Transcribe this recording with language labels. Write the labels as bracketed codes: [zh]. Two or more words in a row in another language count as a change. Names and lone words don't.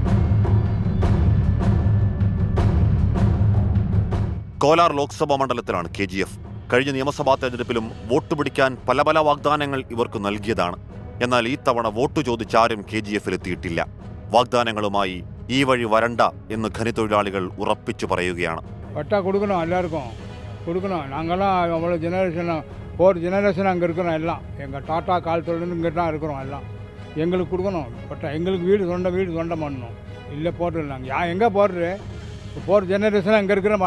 [ml] കോലാർ ലോക്സഭാ മണ്ഡലത്തിലാണ് KGF. കഴിഞ്ഞ നിയമസഭാ തെരഞ്ഞെടുപ്പിലും വോട്ട് പിടിക്കാൻ പല വാഗ്ദാനങ്ങൾ ഇവർക്ക് നൽകിയതാണ്. എന്നാൽ ഈ തവണ വോട്ട് ചോദിച്ചാരും KGF-ലെത്തിയിട്ടില്ല. വാഗ്ദാനങ്ങളുമായി ഈ വഴി വരണ്ട എന്ന് ഖനിത്തൊഴിലാളികൾ ഉറപ്പിച്ചു പറയുകയാണ്. [ta] பட்டா கொடுக்கணும், எல்லாருக்கும் கொடுக்கணும். நாங்கள்லாம் அவ்வளோ ஜெனரேஷன் அங்கே இருக்கிறோம். எல்லாம் எங்கள் டாட்டா காலத்துலேருந்து இங்கே தான் இருக்கிறோம். எல்லாம் எங்களுக்கு கொடுக்கணும் பட்டா. எங்களுக்கு வீடு சொந்தம் பண்ணணும். இல்லை போட்டு நாங்கள் எங்கே போடுற ஜெனரேஷன் அங்கே இருக்கிறோமா?